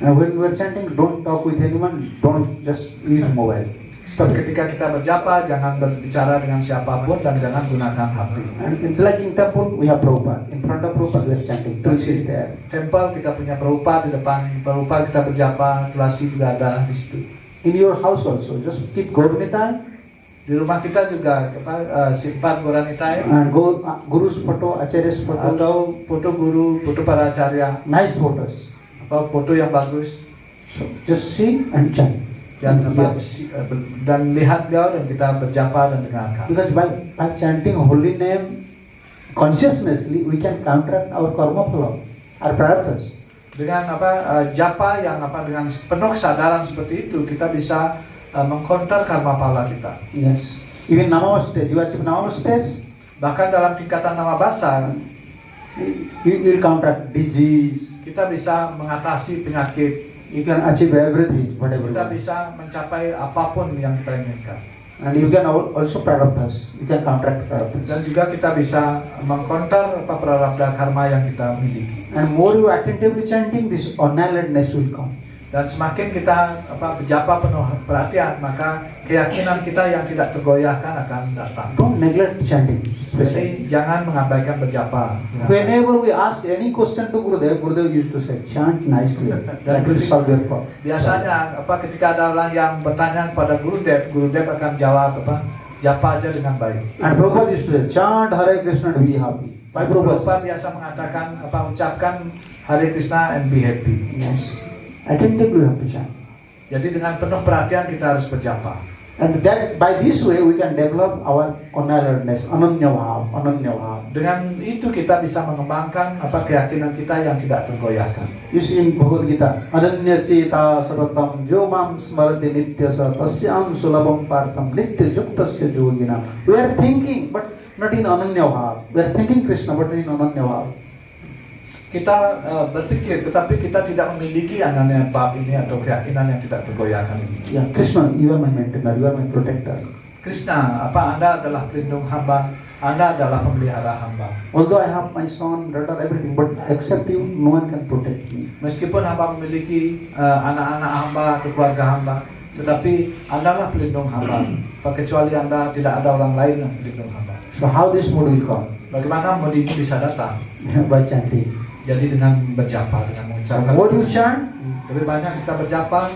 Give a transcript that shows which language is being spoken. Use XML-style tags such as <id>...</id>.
<en>And when we are chanting, don't talk with anyone, don't just use mobile.</en> <id>Dan ketika kita berjapa, jangan berbicara dengan siapapun dan jangan gunakan HP.</id> <en>And it's like in temple, we have Prabhupada. In front of Prabhupada, we are chanting. Tulsi is there.</en> <id>Tempel kita punya Prabhupada di depan Prabhupada, kita berjapa, Tulasi juga ada di situ.</id> <en>In your house also, just keep Gauranitai</en> <id>Di rumah kita juga simpan Gauranitai</id> <en>and Guru's photo, Acharya's photo,</en> <id>atau foto guru, foto para acarya,</id> <en>nice photos.</en> <id>atau foto yang bagus.</id> <en>So just see and chant.</en> <id>Dan</id> <en>Yeah.</en> <id>dan lihat beliau dan kita berjapa dan dengarkan.</id> <en>Because by chanting holy name consciously, we can counteract our karma flow, our prarabdhas.</en> <id>Dengan japa yang dengan penuh kesadaran seperti itu, kita bisa mengkonter karma pala kita.</id> <en>Yes. Even Namama stage, you achieve Namama stage,</en> <id>Bahkan dalam tingkatan nama basa,</id> <en>you will counteract disease.</en> <id>kita bisa mengatasi penyakit.</id> <en>You can achieve everything, whatever you</en> <id>Kita</id> <en>want.</en> <id>bisa mencapai apapun yang kita inginkan.</id> <en>And you can also prarabdhas. You can counteract</en> <id>Dan</id> <en>prarabdhas.</en> <id>juga kita bisa mengkonter prarabdha karma yang kita miliki.</id> <en>And more you attentively chanting, this annihilatedness will come.</en> <id>Dan semakin kita berjapa penuh perhatian, maka keyakinan kita yang tidak tergoyahkan akan datang.</id> <en>Don't neglect chanting, especially.</en> <id>Jadi jangan mengabaikan berjapa.</id> <en>Whenever we ask any question to Gurudev, Gurudev used to say, chant nicely. That will solve your problem.</en> <id>Biasanya ketika ada orang yang bertanya kepada Gurudev, Gurudev akan jawab japa aja dengan baik.</id> <en>And Prabhupada used to say, chant Hare Krishna and be happy. Why Prabhupada?</en> <id>Prabhupada biasa mengatakan ucapkan Hare Krishna</id> <en>and be happy. Yes. Attentively we have to chant.</en> <id>Jadi dengan penuh perhatian kita harus berjapa.</id> <en>And that by this way we can develop our annihilatedness, ananya bhav.</en> <id>Dengan itu kita bisa mengembangkan keyakinan kita yang tidak tergoyahkan.</id> <sa>You see in Bhagavad Gita, ananya cita satatam jo mam smarati nityasa tasyam sulabam partam nitya juktasya yogina.</sa> <en>We are thinking but not in ananya bhav. We are thinking Krishna but in ananya bhav.</en> <id>Kita berpikir, tetapi kita tidak memiliki ananya bab ini atau keyakinan yang tidak tergoyahkan ini.</id> <en>Yeah, Krishna, you are my maintainer, you are my protector.</en> <id>Krishna, Anda adalah pelindung hamba, Anda adalah pemelihara hamba.</id> <en>Although I have my son, daughter, everything, but except you, no one can protect me.</en> <id>Meskipun hamba memiliki anak-anak hamba atau keluarga hamba, tetapi Anda lah pelindung hamba. Kecuali Anda, tidak ada orang lain yang pelindung hamba.</id> <en>So how this mood will come?</en> <id>Bagaimana mood ini bisa datang?</id> <en>By chanting.</en> <id>Jadi dengan berjapa, dengan</id> <en>The</en> <id>mengucapkan.</id> <en>more you chant,</en> <id>Lebih banyak kita berjapa,</id>